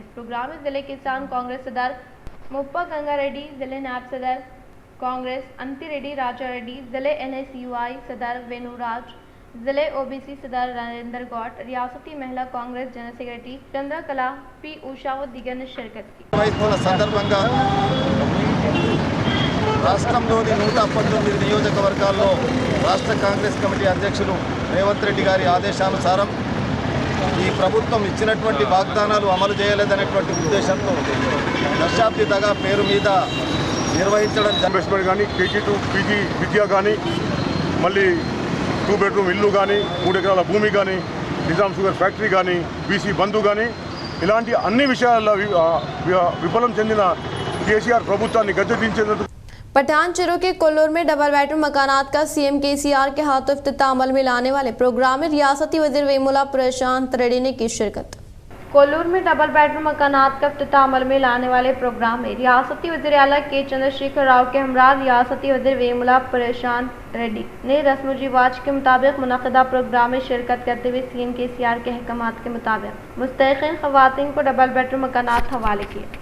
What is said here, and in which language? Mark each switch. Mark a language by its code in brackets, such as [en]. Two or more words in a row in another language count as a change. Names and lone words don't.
[ur] اس پروگرام میں ضلع کسان کانگریس صدر مپا گنگا ریڈی، ضلع نائب صدر کانگریس انتی ریڈی راجا ریڈی، ضلع NSUI صدر وینو راج، ضلع OBC صدر نریندر گوٹ، ریاستی مہیلا کانگریس جنرل سیکرٹری چندر کلا پی اوشا و دیگر نے شرکت کی. [te] రాష్ట్రంలోని 119 నియోజకవర్గాల్లో రాష్ట్ర కాంగ్రెస్ కమిటీ అధ్యక్షులు రేవంత్ రెడ్డి గారి ఆదేశానుసారం ఈ ప్రభుత్వం ఇచ్చినటువంటి వాగ్దానాలు అమలు చేయలేదనేటువంటి ఉద్దేశంతో దశాబ్ది దగా పేరు మీద నిర్వహించడం ఇన్వెస్ట్మెంట్ కానీ KG2 PG విద్య కానీ మళ్ళీ 2 బెడ్రూమ్ ఇల్లు కానీ 3 ఎకరాల భూమి కానీ నిజాం షుగర్ ఫ్యాక్టరీ కానీ BC బంధు కానీ ఇలాంటి అన్ని విషయాల్లో విఫలం చెందిన కేసీఆర్ ప్రభుత్వాన్ని గద్దెదించేందుకు [ur] پٹان چیرو کے کولور میں [en] double bedroom [ur] مکانات کا CM KCR کے ہاتھوں افتتاح عمل میں لانے والے پروگرام میں ریاستی وزیر ویمولا پرشانت ریڈی نے کی شرکت. کولور میں [en] double bedroom [ur] مکانات کا افتتاح عمل میں لانے والے پروگرام میں ریاستی وزیر اعلیٰ کے چندرشیکھر راؤ کے ہمراہ ریاستی وزیر ویمولا پرشانت ریڈی نے رسم رواج کے مطابق منعقدہ پروگرام میں شرکت کرتے ہوئے CM KCR کے احکامات کے مطابق مستحقین خواتین کو [en] double bedroom [ur] مکانات حوالے کیے.